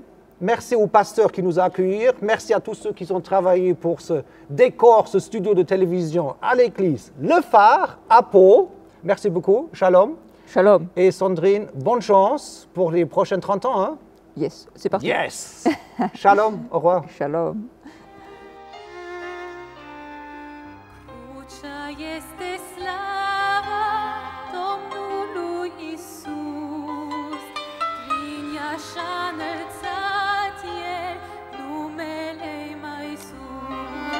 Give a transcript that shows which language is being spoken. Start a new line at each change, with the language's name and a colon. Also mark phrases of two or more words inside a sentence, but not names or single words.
French: Merci au pasteur qui nous a accueillis. Merci à tous ceux qui ont travaillé pour ce décor, ce studio de télévision à l'église Le Phare, à Pau. Merci beaucoup. Shalom. Shalom. Et Sandrine, bonne chance pour les prochains 30 ans. Hein? Yes, c'est parti. Yes. Shalom. Au revoir. Shalom.
Romanian: Crucea este slava Domnului Iisus, prin ea și-a înălțat El numele mai sus.